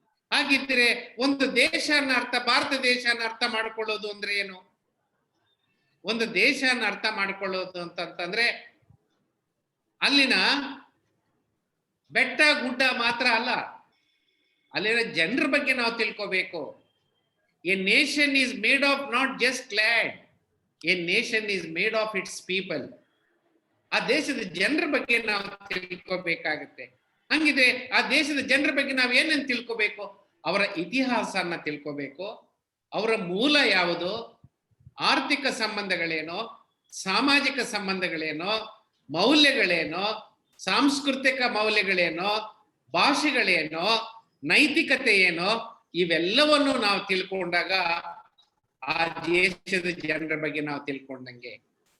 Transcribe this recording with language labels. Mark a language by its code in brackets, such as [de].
[kn] ಹಾಗಿದ್ರೆ ಒಂದು ದೇಶನ ಭಾರತ ದೇಶನ ಅರ್ಥ ಮಾಡ್ಕೊಳ್ಳೋದು ಅಂದ್ರೆ ಏನು? ಒಂದು ದೇಶನ ಅರ್ಥ ಮಾಡ್ಕೊಳ್ಳೋದು ಅಂತಂದ್ರೆ ಅಲ್ಲಿನ ಬೆಟ್ಟ ಗುಡ್ಡ ಮಾತ್ರ ಅಲ್ಲ, ಅಲ್ಲಿನ ಜನರ ಬಗ್ಗೆ ನಾವು ತಿಳ್ಕೋಬೇಕು. [en] A nation is made of not just land. A nation is made of its people. [kn] ಆ ದೇಶದ ಜನರ ಬಗ್ಗೆ ನಾವು ತಿಳ್ಕೋಬೇಕಾಗುತ್ತೆ. ಹಂಗಿದ್ರೆ ಆ ದೇಶದ ಜನರ ಬಗ್ಗೆ ನಾವು ಏನನ್ನು ತಿಳ್ಕೋಬೇಕು? ಅವರ ಇತಿಹಾಸನ ತಿಳ್ಕೋಬೇಕು. ಅವರ ಮೂಲ ಯಾವುದು, ಆರ್ಥಿಕ ಸಂಬಂಧಗಳೇನೋ, ಸಾಮಾಜಿಕ ಸಂಬಂಧಗಳೇನೋ, ಮೌಲ್ಯಗಳೇನೋ, ಸಾಂಸ್ಕೃತಿಕ ಮೌಲ್ಯಗಳೇನೋ, ಭಾಷೆಗಳೇನೋ, ನೈತಿಕತೆ ಏನೋ, ಇವೆಲ್ಲವನ್ನು ನಾವು ತಿಳ್ಕೊಂಡಾಗ ಆ ದೇಶದ ಜನರ ಬಗ್ಗೆ ನಾವು ತಿಳ್ಕೊಂಡಂಗೆ.